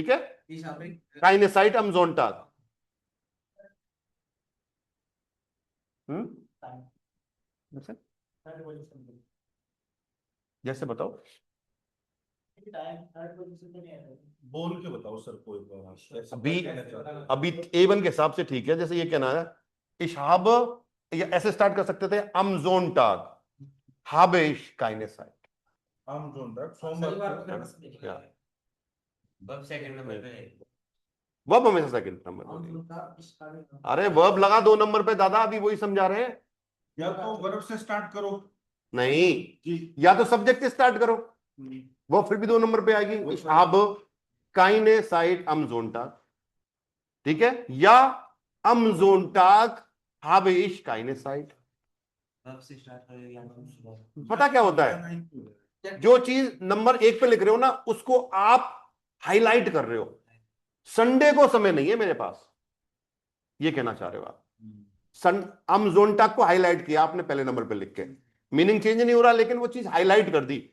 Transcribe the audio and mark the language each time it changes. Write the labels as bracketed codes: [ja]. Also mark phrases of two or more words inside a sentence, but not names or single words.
[hi] ठीक है, [de] keine Zeit am Sonntag। [hi] जैसे बताओ, बोल के बताओ सर कोई बात। अभी A1 के हिसाब से ठीक है। जैसे ये कहना है, [de] ich habe, [hi] या ऐसे स्टार्ट कर सकते थे, [de] am Sonntag habe ich keine Zeit। am Sonntag सोमवार [hi] वर्ब सेकंड नंबर पे है, वर्ब हमेशा सेकंड नंबर पे। अरे वर्ब लगा 2 नंबर पे दादा, अभी वही समझा रहे हैं। या तो वर्ब से स्टार्ट करो, नहीं जी, या तो सब्जेक्ट से स्टार्ट करो, वो फिर भी 2 नंबर पे आएगी। [de] ich habe keine Zeit am Sonntag, [hi] ठीक है, या [de] am Sonntag habe ich keine Zeit। [hi] वर्ब से स्टार्ट करेगा। पता क्या होता है, जो चीज नंबर 1 पे लिख रहे हो ना, उसको आप हाईलाइट कर रहे हो। संडे को समय नहीं है मेरे पास, ये कहना चाह रहे हो आप। [de] am Sonntag [hi] को हाईलाइट किया आपने पहले नंबर पे लिख के, मीनिंग चेंज नहीं हो रहा, लेकिन वो चीज हाईलाइट कर दी।